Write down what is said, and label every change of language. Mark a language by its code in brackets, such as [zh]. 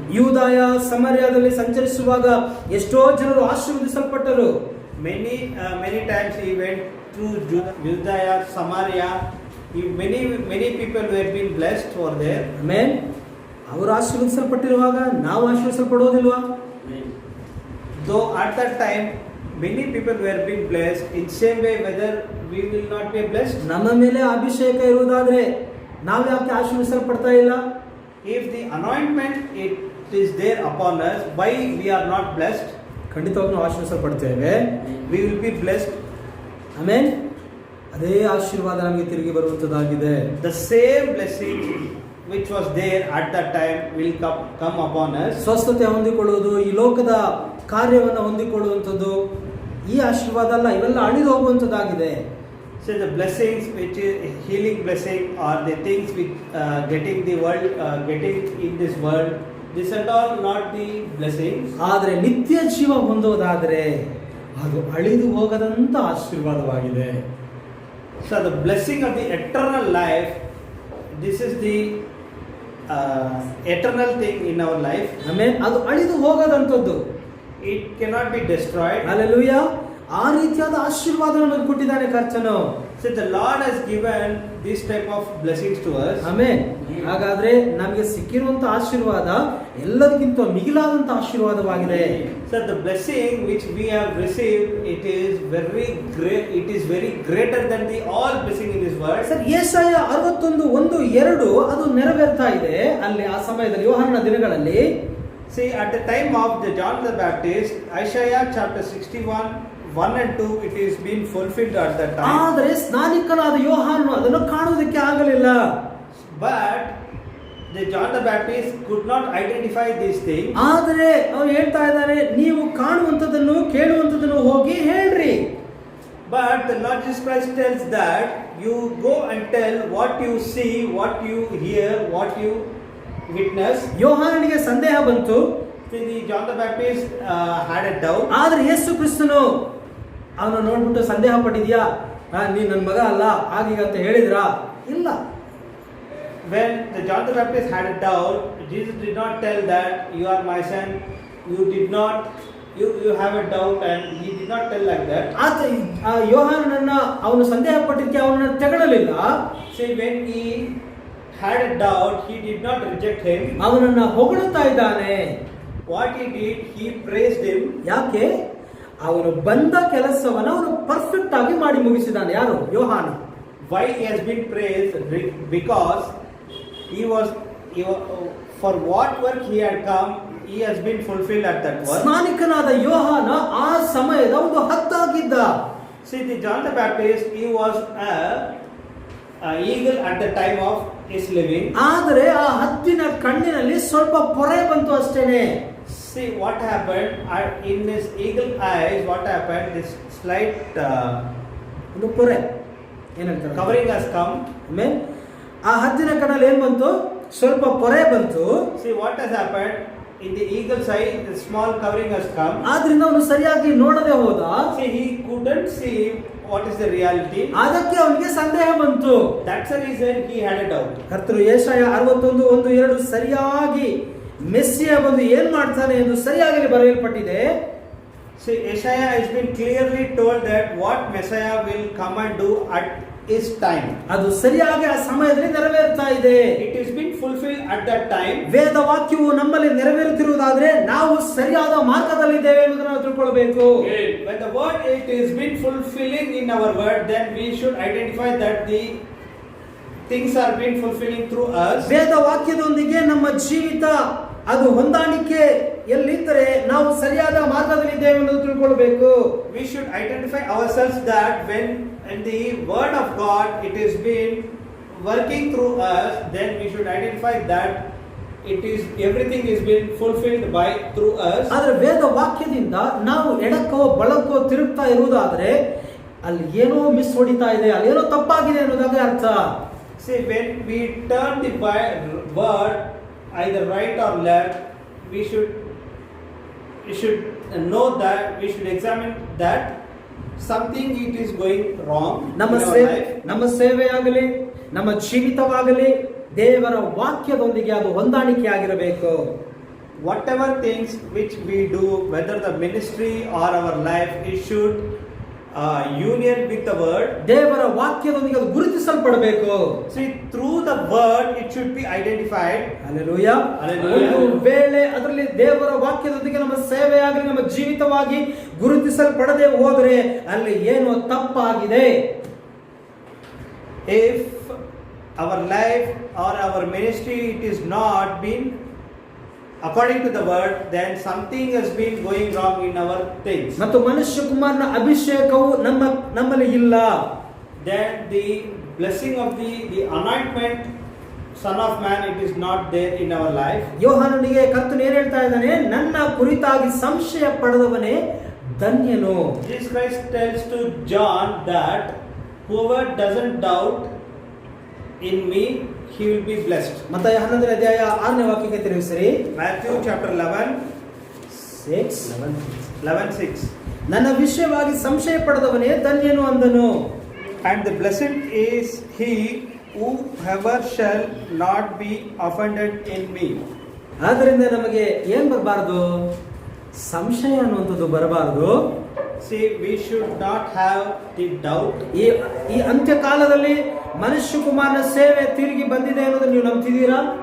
[kn] ಯೂದಾಯ ಸಮರ್ಯದಲ್ಲಿ ಸಂಚರಿಸುವಾಗ ಎಷ್ಟೋ ಜನರು ಆಶೀರ್ವದಿಸಲ್ಪಟ್ಟರು. [en] Many times he went through Judea, Samaria. Many people were being blessed over there. [kn] Amen. ಅವರು ಆಶೀರ್ವದಿಸಲ್ಪಟ್ಟಿರುವಾಗ ನಾವು ಆಶೀರ್ವದಿಸಲ್ಪಡೋದಿಲ್ವಾ? [en] Though at that time many people were being blessed, in same way whether we will not be blessed. [kn] ನಮ್ಮ ಮೇಲೆ ಅಭಿಷೇಕ ಇರುವುದಾದ್ರೆ ನಾವು ಯಾಕೆ ಆಶೀರ್ವದಿಸಲ್ಪಡ್ತಾ ಇಲ್ಲ? [en] If the anointment it is there upon us, why we are not blessed? [kn] ಖಂಡಿತವಾಗಿ ನಾವು ಆಶೀರ್ವದಿಸಲ್ಪಡ್ತೇವೆ. [en] We will be blessed. [kn] Amen. ಅದೇ ಆಶೀರ್ವಾದ ನಮಗೆ ತಿರುಗಿ ಬರುವಂತದ್ದಾಗಿದೆ. [en] The same blessing which was there at that time will come upon us. [kn] ಸ್ವಸ್ಥತೆ ಹೊಂದಿಕೊಳ್ಳುವುದು, ಈ ಲೋಕದ ಕಾರ್ಯವನ್ನು ಹೊಂದಿಕೊಳ್ಳುವಂಥದ್ದು ಈ ಆಶೀರ್ವಾದ ಅಲ್ಲ, ಇವೆಲ್ಲ ಅಳಿದು ಹೋಗುವಂಥದ್ದಾಗಿದೆ. [en] So the blessings which is healing blessing or the things which getting the world getting in this world, this and all not the blessings. [kn] ಆದರೆ ನಿತ್ಯ ಜೀವ ಹೊಂದುವುದಾದರೆ ಅದು ಅಳಿದು ಹೋಗದಂತ ಆಶೀರ್ವಾದವಾಗಿದೆ. [en] So the blessing of the eternal life, this is the eternal thing in our life. [kn] ಆಮೇಲೆ ಅದು ಅಳಿದು ಹೋಗದಂಥದ್ದು. [en] It cannot be destroyed. [kn] Hallelujah. ಆ ರೀತಿಯಾದ ಆಶೀರ್ವಾದವನ್ನು ಕೊಟ್ಟಿದ್ದಾನೆ ಕರ್ತನು. [en] So the Lord has given this type of blessings to us. [kn] Amen. ಹಾಗಾದ್ರೆ ನಮಗೆ ಸಿಕ್ಕಿರುವಂತ ಆಶೀರ್ವಾದ ಎಲ್ಲದಕ್ಕಿಂತ ಮಿಗಿಲಾದಂತ ಆಶೀರ್ವಾದವಾಗಿದೆ. [en] So the blessing which we have received, it is very great. It is very greater than the all blessing in this world. [kn] Sir, ಯೆಶಾಯ 61:1-2 ಅದು ನೆರವೇರ್ತಾ ಇದೆ ಅಲ್ಲಿ ಆ ಸಮಯದಲ್ಲಿ ಯೋಹಾನನ ದಿನಗಳಲ್ಲಿ. [en] See, at the time of the John the Baptist, Isaiah chapter 61:1-2, it is being fulfilled at that time. [kn] ಆದರೆ ಸ್ನಾನಿಕನಾದ ಯೋಹಾನನು ಅದನ್ನು ಕಾಣುವುದಕ್ಕೆ ಆಗಲಿಲ್ಲ. [en] But the John the Baptist could not identify these things. [kn] ಆದರೆ ಅವನು ಹೇಳ್ತಾ ಇದ್ದಾನೆ, ನೀವು ಕಾಣುವಂಥದ್ದನ್ನು ಕೇಳುವಂಥದ್ದನ್ನು ಹೋಗಿ ಹೇಳ್ರಿ. [en] But the Lord Jesus Christ tells that you go and tell what you see, what you hear, what you witness. [kn] ಯೋಹಾನನಿಗೆ ಸಂದೇಹ ಬಂತು. [en] See, the John the Baptist had a doubt. [kn] ಆದರೆ ಯೇಸು ಕ್ರಿಸ್ತನು ಅವನು ನೋಡ್ಬಿಟ್ಟು ಸಂದೇಹ ಪಟ್ಟಿದ್ಯಾ, ನೀ ನನ್ನ ಮಗ ಅಲ್ಲ ಆಗೀಗ ಅಂತ ಹೇಳಿದ್ರಾ? ಇಲ್ಲ. [en] When the John the Baptist had a doubt, Jesus did not tell that you are my son. You did not. You have a doubt, and he did not tell like that. [kn] ಆತ ಯೋಹಾನನನ್ನ ಅವನು ಸಂದೇಹ ಪಟ್ಟಿದ್ದಕ್ಕೆ ಅವನನ್ನು ತೆಗಳಲಿಲ್ಲ. [en] See, when he had a doubt, he did not reject him. [kn] ಅವನನ್ನ ಹೊಗಳುತ್ತಾ ಇದ್ದಾನೆ. [en] What he did, he praised him. [kn] ಯಾಕೆ? ಅವನು ಬಂದ ಕೆಲಸವನ್ನು ಅವನು ಪರ್ಫೆಕ್ಟ್ ಆಗಿ ಮಾಡಿ ಮುಗಿಸಿದ್ದಾನೆ. ಯಾರು? ಯೋಹಾನ. [en] Why he has been praised? Because he was for what work he had come, he has been fulfilled at that work. [kn] ಸ್ನಾನಿಕನಾದ ಯೋಹಾನ ಆ ಸಮಯದ ಒಂದು ಹದ್ದಾಗಿದ್ದ. [en] See, the John the Baptist, he was a eagle at the time of his living. [kn] ಆದರೆ ಆ ಹದ್ದಿನ ಕಣ್ಣಿನಲ್ಲಿ ಸ್ವಲ್ಪ ಪೊರೆ ಬಂತು ಅಷ್ಟೇನೆ. [en] See what happened in this eagle eyes. What happened? This slight [kn] ಒಂದು ಪೊರೆ ಏನಂತಾರೆ [en] covering has come. [kn] ಆಮೇಲೆ ಆ ಹದ್ದಿನ ಕಣ್ಣಲ್ಲಿ ಏನ್ ಬಂತು? ಸ್ವಲ್ಪ ಪೊರೆ ಬಂತು. [en] See what has happened in the eagle's eye. The small covering has come. [kn] ಆದ್ರಿಂದ ಅವನು ಸರಿಯಾಗಿ ನೋಡದೆ ಹೋದ. [en] See, he couldn't see what is the reality. [kn] ಅದಕ್ಕೆ ಅವನಿಗೆ ಸಂದೇಹ ಬಂತು. [en] That's the reason he had a doubt. [kn] ಕರ್ತನು ಯೆಶಾಯ 61:1-2 ಸರಿಯಾಗಿ ಮೆಸ್ಸಿಯ ಬಂದು ಏನ್ ಮಾಡ್ತಾನೆ ಎಂದು ಸರಿಯಾಗಿ ಬರೆಯಲ್ಪಟ್ಟಿದೆ. [en] See, Isaiah has been clearly told that what Messiah will come and do at his time. [kn] ಅದು ಸರಿಯಾಗಿ ಆ ಸಮಯದಲ್ಲಿ ನೆರವೇರ್ತಾ ಇದೆ. [en] It has been fulfilled at that time. [kn] ವೇದ ವಾಕ್ಯವು ನಮ್ಮಲ್ಲಿ ನೆರವೇರುತ್ತಿರುವುದಾದ್ರೆ ನಾವು ಸರಿಯಾದ ಮಾರ್ಗದಲ್ಲಿದ್ದೇವೆ ಎಂಬುದನ್ನು ನಾವು ತಿಳ್ಕೊಳ್ಬೇಕು. [en] When the word it is been fulfilling in our word, then we should identify that the things are being fulfilling through us. [kn] ವೇದ ವಾಕ್ಯದೊಂದಿಗೆ ನಮ್ಮ ಜೀವಿತ ಅದು ಹೊಂದಾಣಿಕೆಯಲ್ಲಿದ್ದರೆ ನಾವು ಸರಿಯಾದ ಮಾರ್ಗದಲ್ಲಿ ಇದ್ದೇವೆ ಎಂದು ತಿಳ್ಕೊಳ್ಬೇಕು. [en] We should identify ourselves that when in the word of God it is been working through us, then we should identify that it is everything is been fulfilled by through us. [kn] ಆದರೆ ವೇದ ವಾಕ್ಯದಿಂದ ನಾವು ಎಡಕ್ಕೋ ಬಲಕ್ಕೋ ತಿರುಗ್ತಾ ಇರುವುದಾದ್ರೆ ಅಲ್ಲಿ ಏನೋ miss ಹೊಡಿತಾ ಇದೆ, ಅಲ್ಲಿ ಏನೋ ತಪ್ಪಾಗಿದೆ ಅನ್ನೋದಾಗೆ ಅರ್ಥ. [en] See, when we turn the word either right or left, we should know that we should examine that something it is going wrong in our life. [kn] ನಮ್ಮ ಸೇವೆಯಾಗಲಿ ನಮ್ಮ ಜೀವಿತವಾಗಲಿ ದೇವರ ವಾಕ್ಯದೊಂದಿಗೆ ಅದು ಹೊಂದಾಣಿಕೆ ಆಗಿರಬೇಕು. [en] Whatever things which we do, whether the ministry or our life, it should union with the word. [kn] ದೇವರ ವಾಕ್ಯದೊಂದಿಗೆ ಅದು ಗುರುತಿಸಲ್ಪಡಬೇಕು. [en] See, through the word it should be identified. [kn] Hallelujah. [en] Hallelujah. [kn] ಒಂದು ವೇಳೆ ಅದರಲ್ಲಿ ದೇವರ ವಾಕ್ಯದೊಂದಿಗೆ ನಮ್ಮ ಸೇವೆಯಾಗಲಿ ನಮ್ಮ ಜೀವಿತವಾಗಿ ಗುರುತಿಸಲ್ಪಡದೆ ಹೋದರೆ ಅಲ್ಲಿ ಏನೋ ತಪ್ಪಾಗಿದೆ. [en] If our life or our ministry it is not been according to the word, then something has been going wrong in our things. [kn] ಮತ್ತು ಮನುಷ್ಯ ಕುಮಾರನ ಅಭಿಷೇಕವು ನಮ್ಮಲ್ಲಿ ಇಲ್ಲ. [en] Then the blessing of the anointment Son of Man, it is not there in our life. [kn] ಯೋಹಾನನಿಗೆ ಕರ್ತನು ಏನು ಹೇಳ್ತಾ ಇದ್ದಾನೆ? ನನ್ನ ಕುರಿತಾಗಿ ಸಂಶಯ ಪಡೆದವನೇ ಧನ್ಯನು. [en] Jesus Christ tells to John that whoever doesn't doubt in me, he will be blessed. [kn] ಮತ್ತಾಯ 11ನೇ ಅಧ್ಯಾಯ 6ನೇ ವಾಕ್ಯಕ್ಕೆ ತಿರುಗಿಸಿರಿ. [en] Matthew chapter 11:6. [kn] ನನ್ನ ವಿಷಯವಾಗಿ ಸಂಶಯ ಪಡೆದವನೇ ಧನ್ಯನು ಅಂದನು. [en] And the blessed is he whoever shall not be offended in me. [kn] ಆದ್ದರಿಂದ ನಮಗೆ ಏನ್ ಬರಬಾರದು? ಸಂಶಯ ಅನ್ನುವಂಥದ್ದು ಬರಬಾರದು. [en] See, we should not have the doubt. [kn] ಈ ಅಂತ್ಯಕಾಲದಲ್ಲಿ ಮನುಷ್ಯ ಕುಮಾರನ ಸೇವೆ ತಿರುಗಿ ಬಂದಿದೆ ಅನ್ನೋದನ್ನು ನೀವು ನಂಬ್ತಿದ್ದೀರಾ?